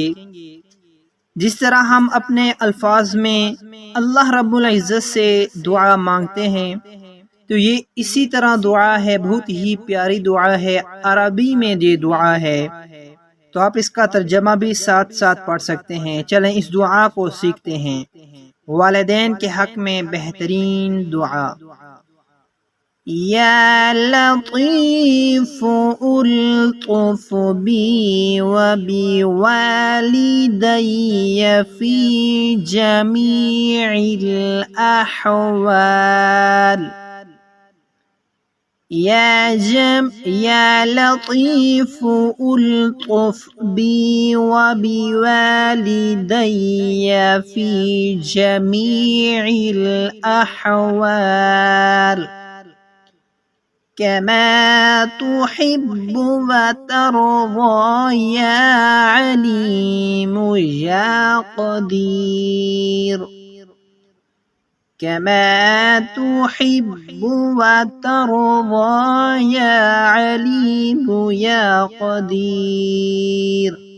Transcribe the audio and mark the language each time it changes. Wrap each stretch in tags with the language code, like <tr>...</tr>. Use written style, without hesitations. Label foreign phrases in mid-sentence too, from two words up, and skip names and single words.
<ur>جس طرح ہم اپنے الفاظ میں اللہ رب العزت سے دعا مانگتے ہیں تو یہ اسی طرح دعا ہے، بہت ہی پیاری دعا ہے، عربی میں یہ دعا ہے، تو آپ اس کا ترجمہ بھی ساتھ ساتھ پڑھ سکتے ہیں۔ چلیں اس دعا کو سیکھتے ہیں۔ والدین کے حق میں بہترین دعا۔</ur> <ar>یا لطیف الطف بی و بوالدی فی جمیع الاحوال۔ یا لطیف الطف بی و بوالدی فی جمیع الاحوال كما تحب وترضى يا عليم يا قدير، كما تحب وترضى يا عليم يا قدير،</ar>